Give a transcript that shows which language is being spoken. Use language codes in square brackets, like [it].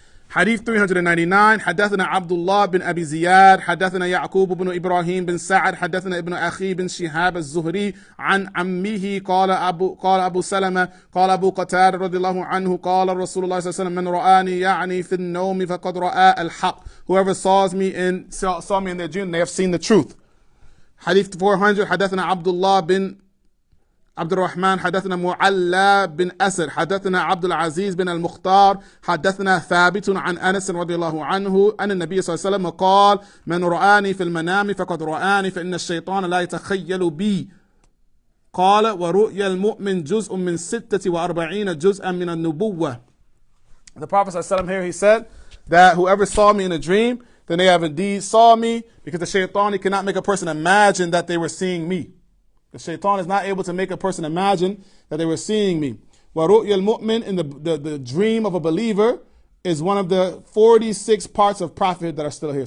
[ar] حديث 399 حدثنا عبد الله بن أبي زياد حدثنا يعقوب بن إبراهيم بن سعد حدثنا ابن أخي بن شهاب الزهري عن عمه قال أبو سلمة قال أبو قتادة رضي الله عنه قال رسول الله صلى الله عليه وسلم من رآني يعني في النوم فقد رأى الحق. [en] Whoever saw me in their dream, they have seen the truth. [ar] حديث 400 حدثنا عبد الله بن عبد الرحمن حدثنا معلى بن أسر حدثنا عبد العزيز بن المختار حدثنا ثابت عن أنس رضي الله عنه أن النبي صلى الله عليه وسلم قال من رآني في المنام فقد رآني فإن الشيطان لا يتخيل بي. قال ورؤيا المؤمن جزء من 46 جزءا من النبوة. [en] The Prophet صلى الله عليه وسلم here, he said that whoever saw me in a dream, then they have indeed saw me, because the shaitan, he cannot make a person imagine that they were seeing me. The shaitan is not able to make a person imagine that they were seeing me. [ar] وَرُؤْيَ الْمُؤْمِنِ, [en] in the dream of a believer, is one of the 46 parts of prophet that are still here.